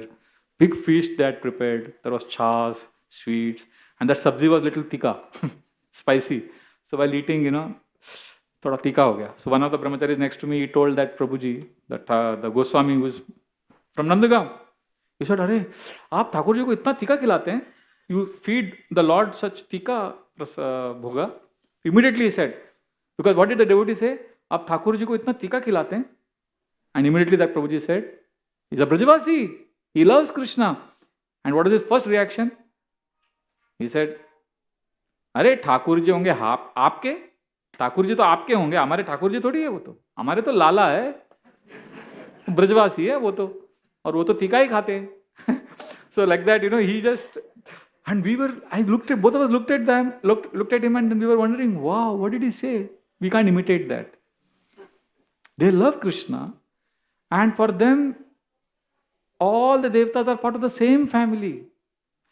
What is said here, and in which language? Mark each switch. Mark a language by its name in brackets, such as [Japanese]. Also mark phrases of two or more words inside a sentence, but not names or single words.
[English] Big feast they had prepared. There was chas, sweets, and that sabzi was little tikka, spicy. So while eating, [Hindi] थोड़ा तीखा हो गया. [English] So one of the brahmacharis next to me, he told that Prabhuji, that the Goswami was from Nandagaon. He said, [Hindi] "अरे, आप ठाकुर जी को इतना तीखा खिलाते हैं? [English] You feed the Lord such tikka bhoga?" Immediately he said, because what did the devotee say? [Hindi] "आप ठाकुर जी को इतना तीखा खिलाते हैं?" [English] And immediately that Prabhuji said, "He's a Brajavasi. He loves Krishna." And what was his first reaction? He said, [Hindi] "अरे ठाकुर जी होंगे आपके? ठाकुर जी तो आपके होंगे, हमारे ठाकुर जी थोड़ी है वो तो, हमारे तो लाला है, ब्रजवासी है वो तो, और वो तो तीखा ही खाते हैं." [English] So like that, he just, and both of us looked at him, and we were wondering, wow, what did he say? We can't imitate that. They love Krishna, and for them, all the Devtas are part of the same family.